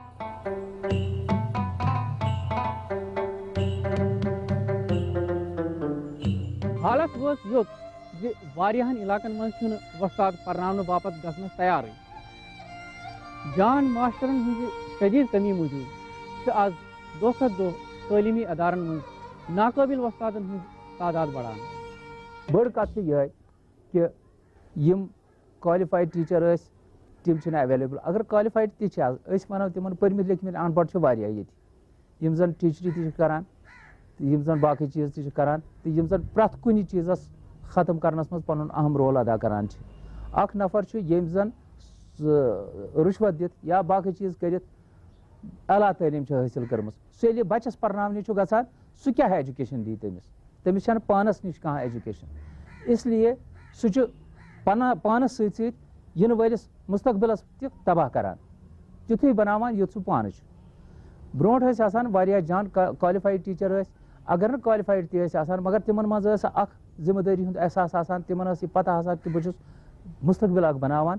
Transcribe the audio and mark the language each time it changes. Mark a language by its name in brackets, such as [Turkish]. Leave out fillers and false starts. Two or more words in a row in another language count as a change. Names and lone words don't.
[Kashmiri] حالت وس یوت زِ واریاہن علاقن منٛز چھُنہٕ وۄستاد پرناونہٕ باپتھ گژھنس تیارٕے جان ماسٹرن ہٕنٛزِ شدیٖد کمی موٗجوٗب چھِ آز دۄہ کھۄتہٕ دۄہ تعلیٖمی ادارن منٛز ناقٲبل وۄستادن ہٕنٛز تعداد بڑان. بٔڑ کتھ چھِ یِہے کہِ یِم [English] qualified teacher [Kashmiri] ٲسۍ تِم چھِنہٕ ایویلیبل. اگر کالِفایڈ تہِ چھِ آز أسۍ وَنو تِمن پٔرمٕتۍ لیکھمٕتۍ اَن پڑھ چھِ واریاہ ییٚتہِ یِم زن ٹیٖچری تہِ چھِ کران تہٕ یِم زن باقٕے چیٖز تہِ چھِ کران تہٕ یِم زن پرٛٮ۪تھ کُنہِ چیٖزس ختم کرنس منٛز پنُن اہم رول ادا کران چھِ. اکھ نفر چھُ ییٚمۍ زن رُشوت دِتھ یا باقٕے چیٖز کٔرِتھ اعلیٰ تعلیٖم چھِ حٲصِل کٔرمٕژ سُہ ییٚلہِ بچس پرناونہِ چھُ گژھان سُہ کیٛاہ ایجوکیشن دی تٔمِس چھنہٕ پانس نِش کانٛہہ ایجوکیشن. [Urdu] اس لیے [Kashmiri] سُہ چھُ پانس سۭتۍ سۭتۍ یِنہٕ وٲلِس مستقبلس تہِ تباہ کران تیُتھُے بناوان یُتھ سُہ پانہٕ چھُ. برونٛٹھ ٲسۍ آسان واریاہ جان [English] qualified teacher [Kashmiri] ٲسۍ اگر نہٕ کالِفایڈ تہِ ٲسۍ آسان مگر تِمن منٛز ٲس اکھ ذمہٕ دٲری ہُنٛد احساس آسان تِمن ٲس یہِ پتہ آسان کہِ بہٕ چھُس مستقبل اکھ بناوان.